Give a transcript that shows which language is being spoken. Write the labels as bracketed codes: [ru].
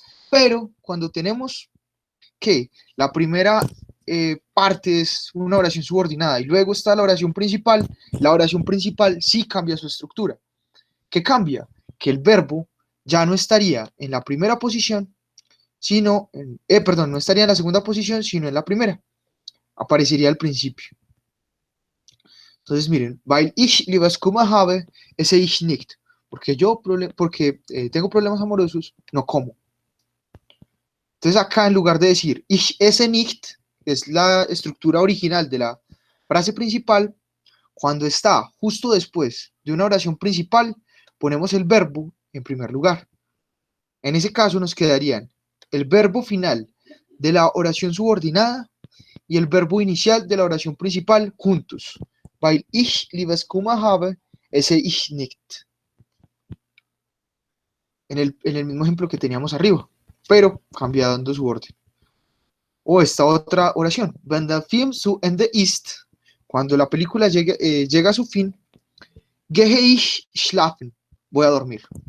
[es] Pero cuando tenemos que la primera parte es una oración subordinada y luego está la oración principal sí cambia su estructura. ¿Qué cambia? Que el verbo ya no estaría en la primera posición, sino no estaría en la segunda posición, sino en la primera. Aparecería al principio. Entonces, miren, [de] weil ich Liebeskummer habe, esse ich nicht. [es] Porque tengo problemas amorosos, no como. Entonces, acá en lugar de decir [de] ich esse nicht, [es] que es la estructura original de la frase principal, cuando está justo después de una oración principal, ponemos el verbo en primer lugar. En ese caso nos quedarían el verbo final de la oración subordinada y el verbo inicial de la oración principal juntos. [de] Weil ich Liebeskummer habe, esse ich nicht. [es] En el mismo ejemplo que teníamos arriba, pero cambiando su orden. O esta otra oración. [de] Wenn der Film zu Ende ist, [es] cuando la película llega a su fin, [de] gehe ich schlafen, [es] voy a dormir.